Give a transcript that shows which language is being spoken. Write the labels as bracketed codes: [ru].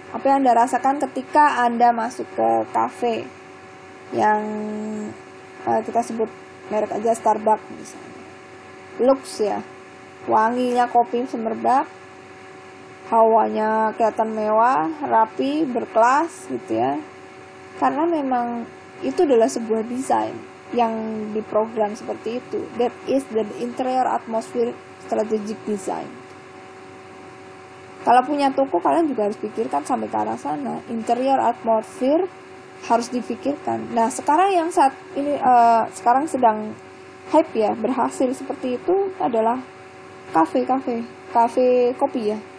[id] Apa yang Anda rasakan ketika Anda masuk ke kafe yang kita sebut merek aja Starbucks misalnya. Lux ya, wanginya kopi semerbak, hawanya kelihatan mewah, rapi, berkelas gitu ya. Karena memang itu adalah sebuah desain yang diprogram seperti itu. [en] That is the interior atmosphere strategic design. [id] Kalau punya toko, kalian juga harus pikirkan sampai ke arah sana. Interior atmosphere harus difikirkan. Nah, sekarang yang saat ini sekarang sedang hype ya, berhasil seperti itu adalah kafe kopi ya.